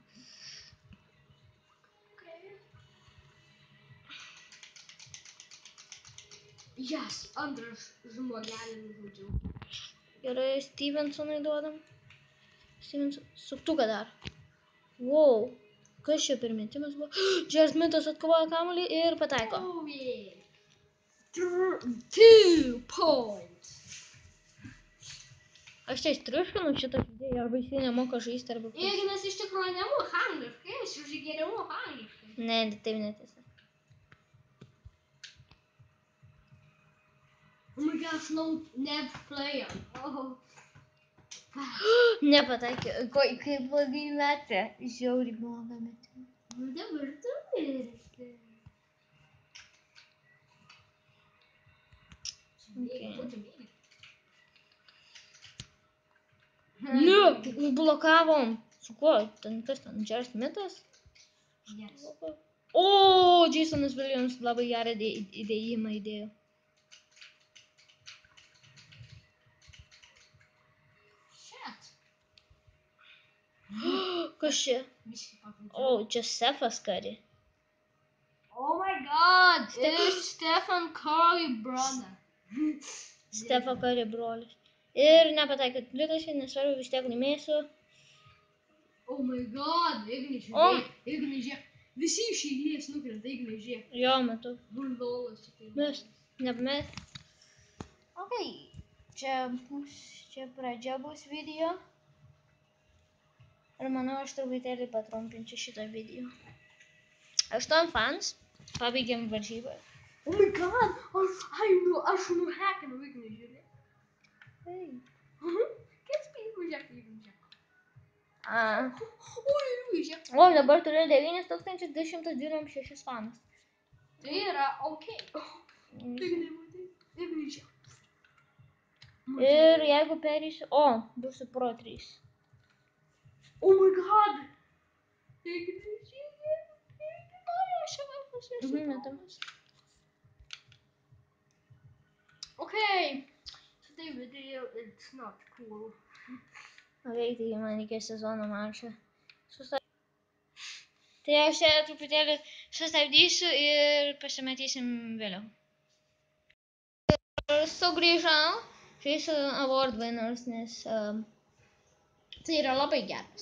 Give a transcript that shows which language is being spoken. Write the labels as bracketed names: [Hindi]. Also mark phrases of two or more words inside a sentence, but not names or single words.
[Lithuanian] Jas, antras žmogelį nužudžiau. Gerai, Stevensonui duodam. Stevenson, suktuką dar. Wow, kas čia per metimas buvo? J.R. Smithas atkovojo kamuolį ir pataiko. [English] Oh yeah. 2 points. [Lithuanian] Aš čia triuškinu šitą žaidėją, arba jis nemoka žaisti, arba... Ignas iš tikrųjų nemoka angliškai, aš jau geriau moka angliškai. Ne, taip netiesa. [English] Oh my gosh, no, never player. Oh. [Lithuanian] Nepataikė, kaip blogai metė. Žiauriai blogą metė. Dabar tu mirsti. Ne, blokavom. Su kuo? Kas ten? J.R. Smithas? Yes. O, Jasonas Williams labai gerą įdėjimą įdėjo. Kas čia? O, čia Stephas Curry. [English] Oh my god, it's Stephen Curry brother. [Lithuanian] Stephen Curry brolis. Ir nepataikė tritaškį, nesvarbu, vis tiek laimėsiu. [English] Oh my god, [Lithuanian] Ignis, žiūrėk. Visi iš eilės nukrenta, Ignis, žiūrėk. Jo, matau. Buldolas. Mes, nepamet. Ok, čia pradžia bus video. Ir manau, aš truputėlį patrumpinčiau šitą video. 8 fans, pabaigėm varžybą. [English] Oh my god, [Lithuanian] aš nuhackinau Ignis, žiūrėk. Kaip spėjau, žiūrėk. O, dabar turiu 9226 fanus. Tai yra ok. Ignis. Ir jeigu perėsiu, būsiu Pro 3. [English] Oh my god! Okay, today video it's not cool. [Lithuanian] Okay, tai man reikia sezono mačą. Tai aš čia truputėlį sustabdysiu ir pasimatysim vėliau. Ir sugrįžau. Žaisiu Award Winners, nes tai yra labai geras.